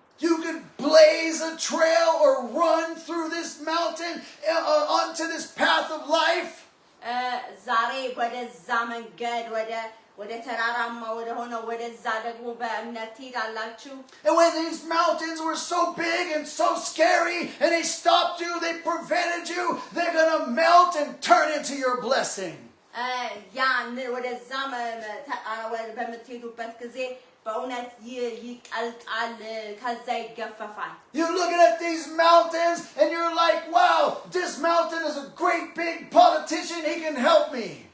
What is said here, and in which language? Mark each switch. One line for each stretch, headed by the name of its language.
English: You could blaze a trail or run through this mountain onto this path of life.
Amharic: ዛሬ ወደዛ መንገድ ወደ ተራራማ ወደ ሆነው ወደዛ ደግሞ በእምነት ትሄዳላችሁ።
English: And when these mountains were so big and so scary and they stopped you, they prevented you, they're going to melt and turn into your blessing.
Amharic: ያን ወደዛ በምትሄዱበት ጊዜ በእውነት ይቀልጣል ከዛ ይገፈፋል።
English: You're looking at these mountains and you're like, wow, this mountain is a great big politician, he can help me.